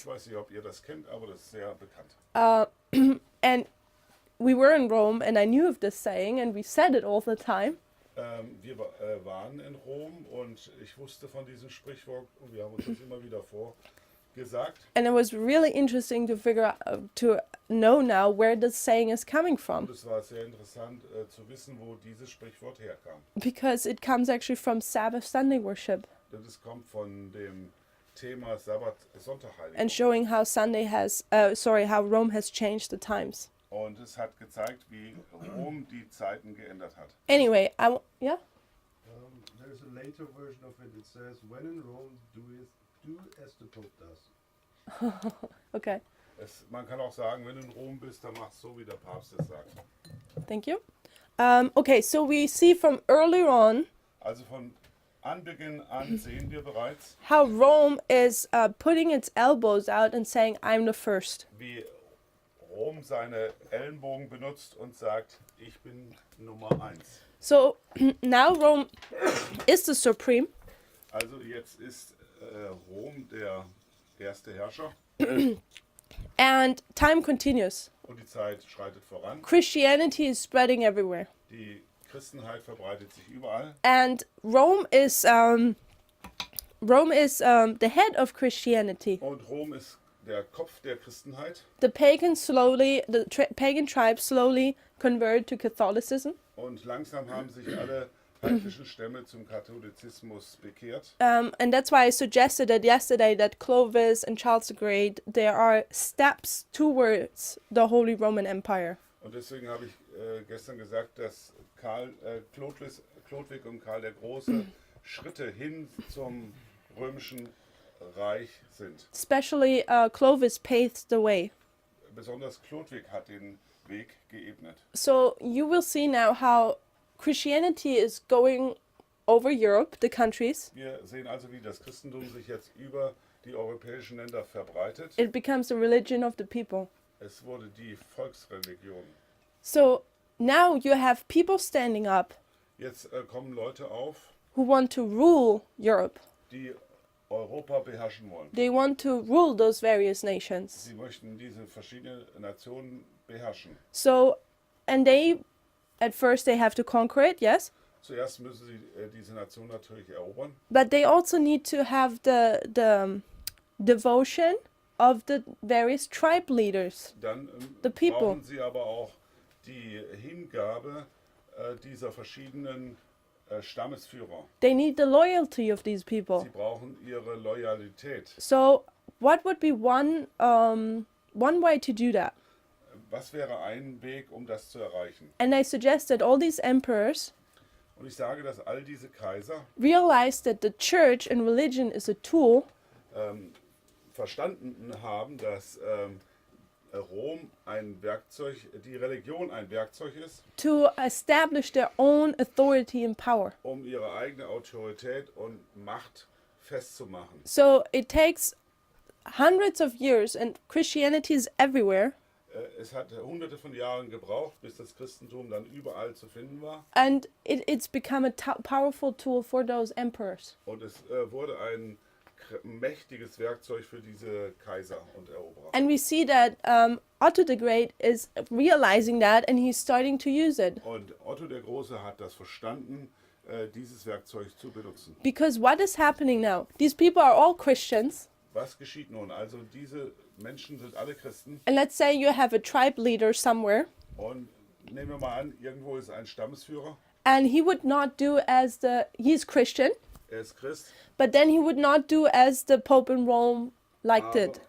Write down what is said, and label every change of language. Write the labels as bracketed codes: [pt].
[de] Ich weiß nicht, ob ihr das kennt, aber das ist sehr bekannt. [en] And we were in Rome, and I knew of this saying, and we said it all the time. [de] Wir waren in Rom und ich wusste von diesem Sprichwort und wir haben uns das immer wieder vorgesagt. [en] And it was really interesting to figure out, to know now where this saying is coming [de] Und [en] from, [de] es war sehr interessant zu wissen, wo dieses Sprichwort herkam. [en] because it comes actually from Sabbath Sunday worship [de] Denn es kommt von dem Thema Sabbat, Sonntag, [en] and showing how how Rome has changed the times. [de] Und es hat gezeigt, wie Rom die Zeiten geändert hat. [en] Anyway, yeah. There's a later version of it. It says, "When in Rome, do as the Pope does." Okay, [de] Man kann auch sagen, wenn du in Rom bist, dann mach so, wie der Papst es sagt. [en] thank you. Okay, so we see from earlier on [de] Also von Anbeginn an sehen wir bereits, [en] how Rome is putting its elbows out and saying, I'm the first. [de] wie Rom seine Ellenbogen benutzt und sagt, ich bin Nummer 1. [en] So now Rome is the supreme, [de] Also jetzt ist Rom der erste Herrscher [en] and time continues. [de] und die Zeit schreitet voran. [en] Christianity is spreading everywhere. [de] Die Christenheit verbreitet sich überall [en] And Rome is the head of Christianity. [de] und Rom ist der Kopf der Christenheit [en] The pagan tribes slowly convert to Catholicism. [de] und langsam haben sich alle heidnischen Stämme zum Katholizismus bekehrt. [en] And that's why I suggested that yesterday that Clovis and Charles the Great, there are steps towards the Holy Roman Empire. [de] Und deswegen habe ich gestern gesagt, dass Chlodwig und Karl der Große Schritte hin zum römischen Reich sind. [en] Especially Clovis paved the way. [de] Besonders Chlodwig hat den Weg geebnet. [en] So you will see now how Christianity is going over Europe, the countries. [de] Wir sehen also, wie das Christentum sich jetzt über die europäischen Länder verbreitet. [en] It becomes the religion of the people. [de] Es wurde die Volksreligion. [en] So now you have people standing up [de] Jetzt kommen Leute auf, [en] who want to rule Europe. [de] die Europa beherrschen wollen. [en] They want to rule those various nations. [de] Sie möchten diese verschiedenen Nationen beherrschen. [en] So, and they, at first they have to conquer it, yes, [de] Zuerst müssen sie diese Nation natürlich erobern, [en] but they also need to have the devotion of the various tribe leaders. [de] dann [en] The people. [de] brauchen sie aber auch die Hingabe dieser verschiedenen Stammesführer. [en] They need the loyalty of these people. [de] Sie brauchen ihre Loyalität. [en] So, what would be one way to do that? [de] Was wäre ein Weg, um das zu erreichen? [en] And I suggest that all these emperors [de] Und ich sage, dass all diese Kaiser [en] realize that the church and religion is a tool [de] verstanden haben, dass Rom ein Werkzeug, die Religion ein Werkzeug ist, [en] to establish their own authority and power. [de] um ihre eigene Autorität und Macht festzumachen. [en] So it takes hundreds of years, and Christianity is everywhere, [de] Es hat hunderte von Jahren gebraucht, bis das Christentum dann überall zu finden war. [en] and it's become a powerful tool for those emperors. [de] Und es wurde ein mächtiges Werkzeug für diese Kaiser und Eroberer. [en] And we see that Otto the Great is realizing that, and he's starting to use it. [de] Und Otto der Große hat das verstanden, dieses Werkzeug zu benutzen. [en] Because what is happening now? These people are all Christians, [de] Was geschieht nun? Also diese Menschen sind alle Christen. [en] and let's say you have a tribe leader somewhere, [de] Und nehmen wir mal an, irgendwo ist ein Stammesführer. [en] and he would not do as he's Christian, [de] Er ist Christ, [en] but then he would not do as the Pope in Rome liked it.